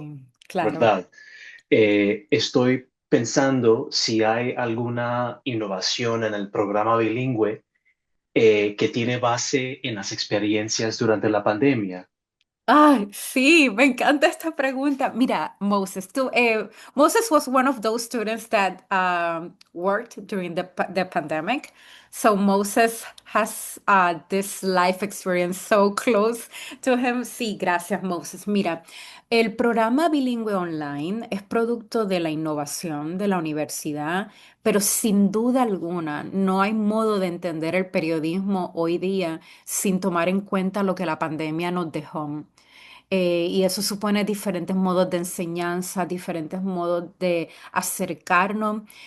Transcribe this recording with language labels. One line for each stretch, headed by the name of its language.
Spanish: Sí, claro. ¿verdad? Estoy pensando si hay alguna innovación en el programa bilingüe que tiene base en las experiencias durante la pandemia. Ay, sí, me encanta esta pregunta.
English: Mira, Moses was one of those students that worked during the pandemic. So Moses has this life experience so close to him.
Spanish: Sí, gracias, Moses. Mira, el programa bilingüe online es producto de la innovación de la universidad, pero sin duda alguna no hay modo de entender el periodismo hoy día sin tomar en cuenta lo que la pandemia nos dejó. Y eso supone diferentes modos de enseñanza, diferentes modos de acercarnos.